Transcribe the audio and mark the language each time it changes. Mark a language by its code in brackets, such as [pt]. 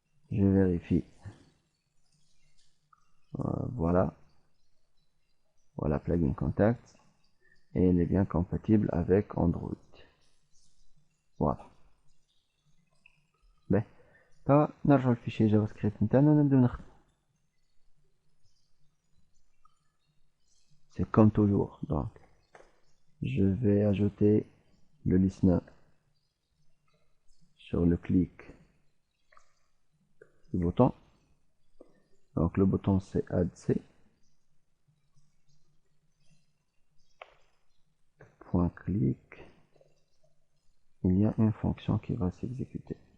[fr] Je vérifie. Voilà. Voilà plugin contacts. Et il est bien compatible avec Android. Voilà. [ar] توا نرجعو للفيشي جافا سكريبت نتاعنا ونبداو نخدم. [fr] C'est comme toujours, donc je vais ajouter le listener sur le clic du bouton. Donc le bouton c'est add c, point clic, il y a une fonction qui va s'exécuter.